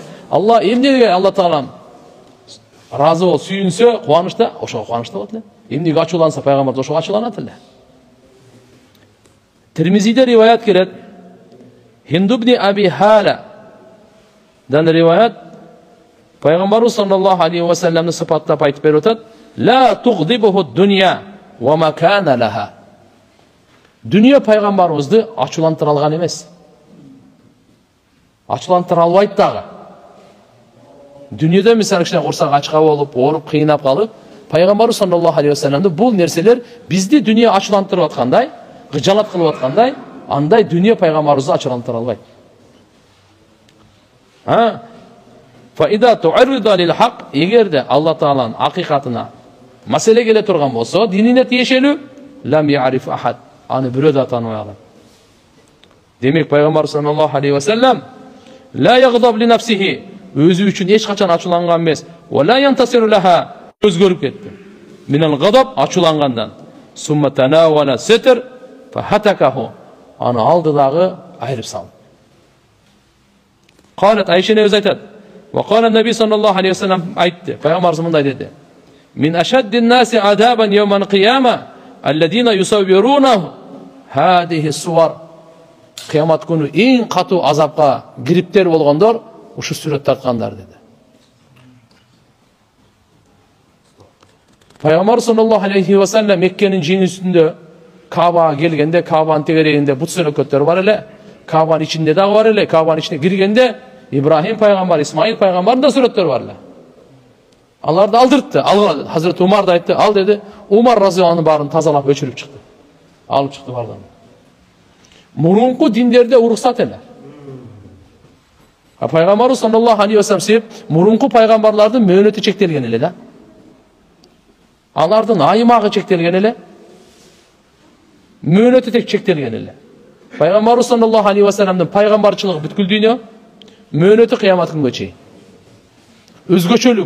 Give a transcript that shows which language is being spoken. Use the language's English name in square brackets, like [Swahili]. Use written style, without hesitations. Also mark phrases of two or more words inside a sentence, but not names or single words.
[Kyrgyz] Алла эмнеге Алла Таалам ыраазы болуп сүйүнсө, кубанычта, ошого кубанычта болот эле. Эмнеге ачууланса, пайгамбар ошого ачууланат эле. Тирмизиде риваят келет. Хинд ибн Аби Хала дан риваят. Пайгамбарыбыз [Arabic] صلى الله عليه وسلم [Kyrgyz] сыпаттап айтып берип атат: [Arabic] "لا تغضبه الدنيا وما كان لها." [Kyrgyz] Дүние пайгамбарыбызды ачуулантыра алган эмес. Ачуулантыра албайт дагы. Дүниеде мисалы кичине курсак ачка болуп, ооруп, кыйнап калып, пайгамбарыбыз [Arabic] صلى الله عليه وسلم [Kyrgyz] бул нерселер бизди дүние ачуулантырып аткандай, кыжалат кылып аткандай, андай дүние пайгамбарыбызды ачуулантыра албайт. [Arabic] فإذا تعرض للحق, [Kyrgyz] эгерде Алла Тааланын акыйкатына маселе келе турган болсо, динине тиешелүү, [Arabic] لم يعرف أحد, [Kyrgyz] аны бирөө да тааныбай калат. Демек пайгамбар [Arabic] صلى الله عليه وسلم لا يغضب لنفسه, [Kyrgyz] өзү үчүн эч качан ачууланган эмес, [Arabic] ولا ينتصر لها, [Kyrgyz] өзгөрүп кетти. [Arabic] من الغضب, ачуулангандан. ثم تناول الستر فهتكه, [Kyrgyz] аны алды дагы айырып салды. [Arabic] Калат [Kyrgyz] Айшене өзү айтат. [Arabic] وقال النبي صلى الله عليه وسلم айтты. [Kyrgyz] Пайгамбарыбыз мындай деди: [Arabic] "من أشد الناس عذابا يوم القيامة الذين يصورون هذه الصور." [Kyrgyz] Кыямат күнү эң катуу азапка кириптер болгондор ушу сүрөт тарткандар деди. Пайгамбар [Arabic] صلى الله عليه وسلم [Kyrgyz] Меккенин жеңүүсүндө Кабага келгенде, Кабанын тегерегинде бут сөнөкөттөр бар эле, Кабанын ичинде дагы бар эле, Кабанын ичине киргенде Ибрахим пайгамбар, Исмаил пайгамбардын да сүрөттөрү бар эле. Аларды алдыртты. Азирети Умар да айтты, ал деди. Umar razıyallahu барын тазалап өчүрүп чыкты. Алып чыкты бардын. Мурунку диндерде уруксат эле. Пайгамбарыбыз [Arabic] صلى الله عليه وسلم [Kyrgyz] себеп мурунку пайгамбарлардын мөөнөтү чектелген эле да. Алардын аймагы чектелген эле. Мөөнөтү тек чектелген эле. Пайгамбарыбыз [Arabic] صلى الله عليه وسلم [Kyrgyz] пайгамбарчылыгы бүткүл дүйнө, мөөнөтү кыямат күнгө чейин. Өзгөчөлүгү.